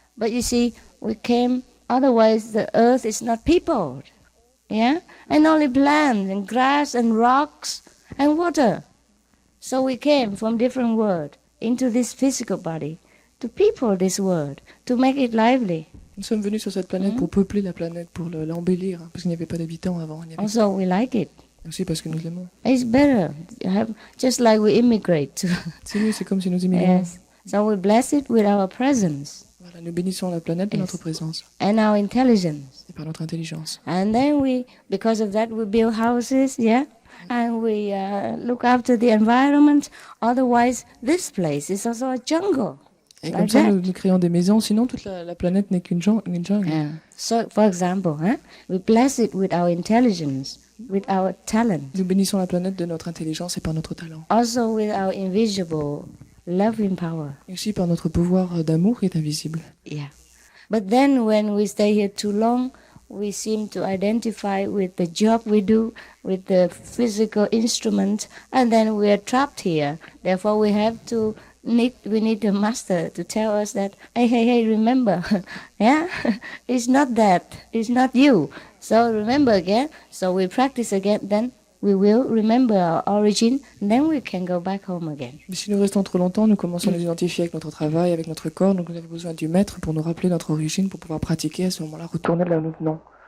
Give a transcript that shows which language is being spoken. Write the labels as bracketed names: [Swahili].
[English] But you see, we came, otherwise the earth is not peopled. Yeah? And only plants and grass and rocks and water. So we came from different world into this physical body to people this world, to make it lively. [French] Nous sommes venus sur cette planète pour peupler la planète, pour l'embellir, parce qu'il n'y avait pas d'habitants avant. [English] Also, we like it. [French] Aussi parce que nous l'aimons. [English] It's better. Just like we immigrate. [French] C'est mieux, c'est comme si nous immigrons. [English] Yes. So we bless it with our presence. [French] Voilà, nous bénissons la planète de [English] Yes. [French] notre présence [English] And our intelligence. [French] et par notre intelligence. [English] And then because of that, we build houses, yeah? And we look after the environment. Otherwise, this place is also a jungle. [French] Et [English] Like [French] comme ça, [English] that. [French] nous créons des maisons. Sinon, toute la planète n'est qu'une jungle. [English] Yeah. So, for example, we bless it with our intelligence, with our talent, [French] Nous bénissons la planète de notre intelligence et par notre talent. [English] also with our invisible loving power. [French] Et aussi par notre pouvoir d'amour qui est invisible. [English] Yeah. But then when we stay here too long, we seem to identify with the job we do, with the physical instrument, and then we are trapped here. Therefore, we need a master to tell us that, hey, remember, yeah, it's not that, it's not you. So remember again. So we practice again, then we will remember our origin, and then we can go back home again. [French] Mais si nous restons trop longtemps, nous commençons à nous identifier avec notre travail, avec notre corps. Donc nous avons besoin du maître pour nous rappeler notre origine, pour pouvoir pratiquer à ce moment-là, retourner là où nous venons.